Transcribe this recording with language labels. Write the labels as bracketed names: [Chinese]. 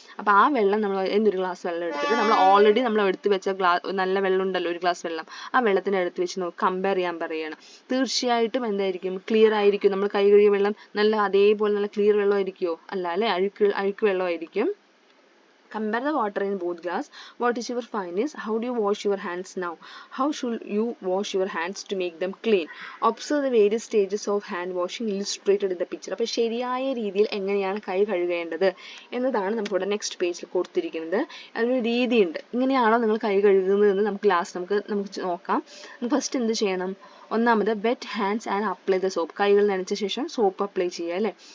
[Malayalam] അപ്പോൾ ആ വെള്ളം നമ്മൾ എന്തൊരു ഗ്ലാസ് വെള്ളം എടുത്തിട്ട് നമ്മൾ എടുത്ത് വെച്ച നല്ല വെള്ളം ഉണ്ടല്ലോ, ഒരു ഗ്ലാസ് വെള്ളം, ആ വെള്ളത്തിൻ്റെ അടുത്ത് വെച്ച് നമുക്ക് കമ്പയർ ചെയ്യാൻ പറയുകയാണ്. തീർച്ചയായിട്ടും എന്തായിരിക്കും? ക്ലിയർ ആയിരിക്കും. നമ്മൾ കൈ കഴുകിയ വെള്ളം അതേപോലെ നല്ല ക്ലിയർ വെള്ളം ആയിരിക്കുമോ? അല്ല അല്ലേ, അഴുക്ക് വെള്ളമായിരിക്കും. [English] Compare the water in both glass. What is your findings? How do you wash your hands now? How should you wash your hands to make them clean? Observe the various stages of hand washing illustrated in the picture. [Malayalam] അപ്പോൾ ശരിയായ രീതിയിൽ എങ്ങനെയാണ് കൈ കഴുകേണ്ടത് എന്നതാണ് നമുക്കിവിടെ next പേജിൽ കൊടുത്തിരിക്കുന്നത്. അതിനൊരു രീതിയുണ്ട്. ഇങ്ങനെയാണോ നിങ്ങൾ കൈ കഴുകുന്നതെന്ന് നമുക്ക് നോക്കാം. ഫസ്റ്റ് എന്ത് ചെയ്യണം? ഒന്നാമത് [English] Wet hands and apply the soap. [Malayalam] കൈകൾ നനച്ച ശേഷം സോപ്പ് അപ്ലൈ ചെയ്യുക അല്ലേ.